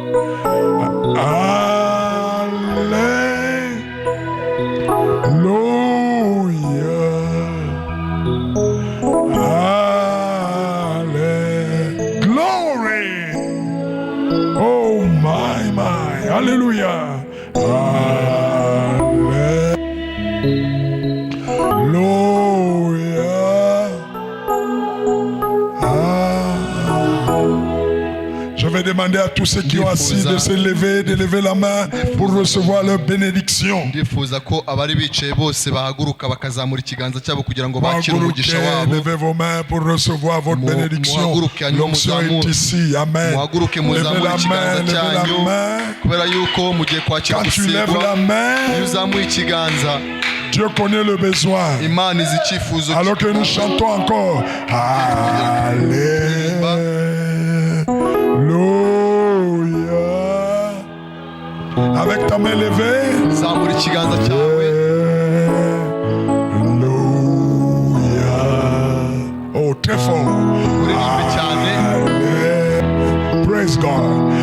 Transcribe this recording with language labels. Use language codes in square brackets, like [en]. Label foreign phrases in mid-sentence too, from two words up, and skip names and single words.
[en] Glory. Oh my. Hallelujah. [fr] Je vais demander à tous ceux qui ont assis de se lever, de lever la main pour recevoir leur bénédiction. [rw] Ndifuza ko abari bicaye bose bahaguruka bakazamura ikiganza cyabo kugira ngo bakire umugisha wabo. [fr] Levez vos mains pour recevoir votre bénédiction. L'onction est ici. Amen. [rw] Muhaguruke muzamure ikiganza cyanyu kubera yuko mugiye kwakira gusigwa. Iyo uzamuye ikiganza [fr] Dieu connaît le besoin. [rw] Imana izi icyifuzo. [fr] Alors que nous chantons encore. Alléluia. Avec ta main levée. [rw] Zamura ikiganza cyawe. [fr] Alléluia. Oh, très fort. [rw] Uririmbe cyane. [en] Praise God.